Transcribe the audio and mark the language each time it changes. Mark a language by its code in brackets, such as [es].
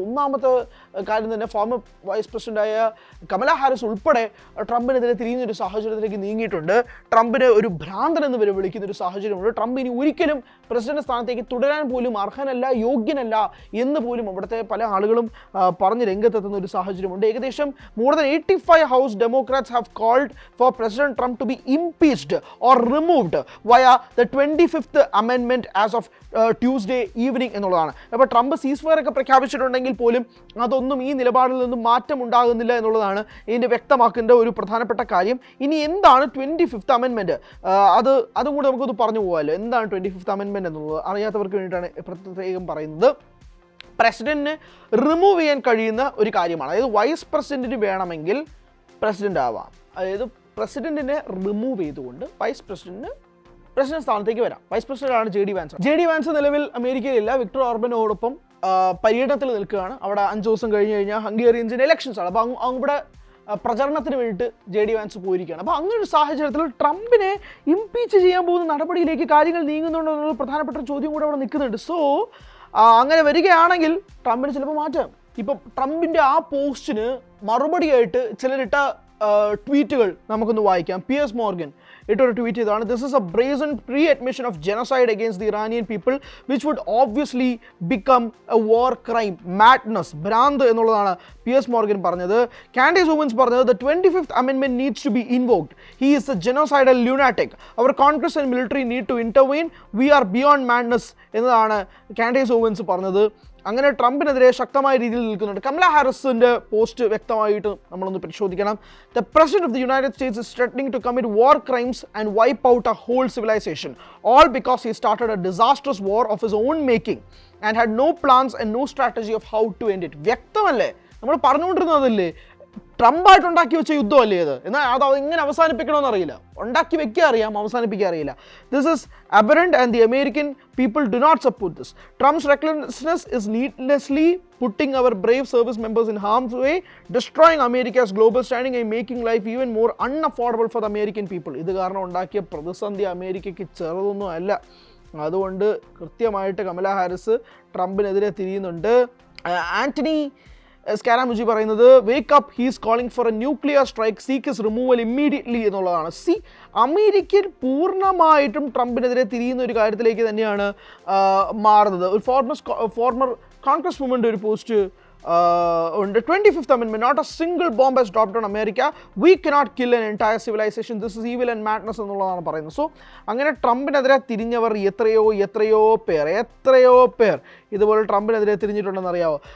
[ml] ഒന്നാമത്തെ കാര്യം തന്നെ, ഫോർമർ വൈസ് പ്രസിഡൻ്റായ കമല ഹാരിസ് ഉൾപ്പെടെ ട്രംപിനെതിരെ തിരിയുന്നൊരു സാഹചര്യത്തിലേക്ക് നീങ്ങിയിട്ടുണ്ട്. ട്രംപിനെ ഒരു ഭ്രാന്തൻ എന്ന് വരെ വിളിക്കുന്ന ഒരു സാഹചര്യമുണ്ട്. ട്രംപ് ഇനി ഒരിക്കലും പ്രസിഡന്റ് സ്ഥാനത്തേക്ക് തുടരാൻ പോലും അർഹനല്ല, യോഗ്യനല്ല എന്ന് പോലും അവിടുത്തെ പല ആളുകളും പറഞ്ഞ് രംഗത്തെത്തുന്ന ഒരു സാഹചര്യമുണ്ട്. ഏകദേശം [en] more than 85 House Democrats have called for President Trump to be impeached or removed via the 25th Amendment as of Tuesday evening [ml] എന്നുള്ളതാണ്. അപ്പോൾ ട്രംപ് സീസ്ഫയർ ഒക്കെ പ്രഖ്യാപിച്ചിട്ടുണ്ടെങ്കിൽ പോലും അതൊന്നും ഈ നിലപാടിൽ നിന്നും മാറ്റം ഉണ്ടാകുന്നില്ല എന്നുള്ളതാണ് ഇതിൻ്റെ വ്യക്തമാക്കേണ്ട ഒരു പ്രധാനപ്പെട്ട കാര്യം. ഇനി എന്താണ് 25th Amendment? അതും കൂടെ നമുക്കൊന്ന് പറഞ്ഞു പോകാമല്ലോ. എന്താണ് 25th Amendment എന്നുള്ളത് അറിയാത്തവർക്ക് വേണ്ടിയിട്ടാണ് പ്രത്യേകം പറയുന്നത്. പ്രസിഡന്റിന് റിമൂവ് ചെയ്യാൻ കഴിയുന്ന ഒരു കാര്യമാണ്. അതായത് വൈസ് പ്രസിഡന്റിന് വേണമെങ്കിൽ പ്രസിഡന്റ് ആവാം. അതായത് പ്രസിഡന്റിനെ റിമൂവ് ചെയ്തുകൊണ്ട് വൈസ് പ്രസിഡന്റ് സ്ഥാനത്തേക്ക് വരാം. വൈസ് പ്രസിഡന്റാണ് ജെ ഡി വാൻസ് നിലവിൽ അമേരിക്കയിലില്ല. വിക്ടർ ഓർബനോടൊപ്പം പര്യടനത്തിൽ നിൽക്കുകയാണ്. അവിടെ 5 ദിവസം കഴിഞ്ഞ് കഴിഞ്ഞാൽ ഹംഗേറിയൻസിൻ്റെ ഇലക്ഷൻസ് ആണ്. അപ്പോൾ അവിടെ പ്രചരണത്തിന് വേണ്ടിയിട്ട് ജെ ഡി വാൻസ് പോയിരിക്കുകയാണ്. അപ്പോൾ അങ്ങനെ ഒരു സാഹചര്യത്തിൽ ട്രംപിനെ ഇംപീച്ച് ചെയ്യാൻ പോകുന്ന നടപടിയിലേക്ക് കാര്യങ്ങൾ നീങ്ങുന്നുണ്ടോ എന്നുള്ള പ്രധാനപ്പെട്ട ചോദ്യം കൂടെ അവിടെ നിൽക്കുന്നുണ്ട്. സോ അങ്ങനെ വരികയാണെങ്കിൽ ട്രംപിന് ചിലപ്പോൾ മാറ്റാം. ഇപ്പം ട്രംപിൻ്റെ ആ പോസ്റ്റിന് മറുപടിയായിട്ട് ചിലരിട്ട ട്വീറ്റുകൾ നമുക്കൊന്ന് വായിക്കാം. [en] Piers Morgan [ml] ഇട്ടൊരു ട്വീറ്റ് ചെയ്താണ്, [en] "This is a brazen pre-admission of genocide against the Iranian people which would obviously become a war crime. Madness." [ml] ഭ്രാന്ത് എന്നുള്ളതാണ് പിയേഴ്സ് മോർഗൻ പറഞ്ഞത്. [en] Candace Owens [ml] പറഞ്ഞത്, [en] "The 25th Amendment needs to be invoked. He is a genocidal lunatic. Our Congress and military need to intervene. We are beyond madness." [ml] എന്നതാണ് candies ഊവൻസ് പറഞ്ഞത്. അങ്ങനെ ട്രംപിനെതിരെ ശക്തമായ രീതിയിൽ നിൽക്കുന്നുണ്ട്. കമല ഹാരിസിൻ്റെ പോസ്റ്റ് വ്യക്തമായിട്ട് നമ്മളൊന്ന് പരിശോധിക്കണം. [en] "The President of the United States is threatening to commit war crimes and wipe out a whole civilization, all because he started a disastrous war of his own making and had no plans and no strategy of how to end it." [ml] വ്യക്തമല്ലേ? നമ്മൾ പറഞ്ഞുകൊണ്ടിരുന്നതല്ലേ, ട്രംപായിട്ട് ഉണ്ടാക്കി വെച്ച യുദ്ധമല്ലേ ഇത്? എന്നാൽ അത് ഇങ്ങനെ അവസാനിപ്പിക്കണമെന്ന് അറിയില്ല. ഉണ്ടാക്കി വെക്കുക അറിയാം, അവസാനിപ്പിക്കുക അറിയില്ല. [en] "This is aberrant and the American people do not support this. Trump's recklessness is needlessly putting our brave service members in harm's way, destroying America's global standing and making life even more unaffordable for the American people." [ml] ഇത് കാരണം ഉണ്ടാക്കിയ പ്രതിസന്ധി അമേരിക്കയ്ക്ക് ചെറുതൊന്നും അല്ല. അതുകൊണ്ട് കൃത്യമായിട്ട് കമല ഹാരിസ് ട്രംപിനെതിരെ തിരിയുന്നുണ്ട്. [en] Anthony Scaramucci [ml] പറയുന്നത്, [en] "Wake up, he is calling for a nuclear strike, seek his removal immediately" [ml] എന്നുള്ളതാണ്. അമേരിക്കൻ പൂർണ്ണമായിട്ടും ട്രംപിനെതിരെ തിരിയുന്ന ഒരു കാര്യത്തിലേക്ക് തന്നെയാണ് മാറുന്നത്. ഒരു ഫോർമർ കോൺഗ്രസ് വുമൻ്റെ ഒരു പോസ്റ്റ് ഉണ്ട്. [en] "25th Amendment, not a single bomb has dropped on America. We cannot kill an entire civilization. This is evil and madness" [ml] എന്നുള്ളതാണ് പറയുന്നത്. സോ അങ്ങനെ ട്രംപിനെതിരെ തിരിഞ്ഞവർ എത്രയോ പേർ ഇതുപോലെ ട്രംപിനെതിരെ തിരിഞ്ഞിട്ടുണ്ടെന്ന് അറിയാമോ?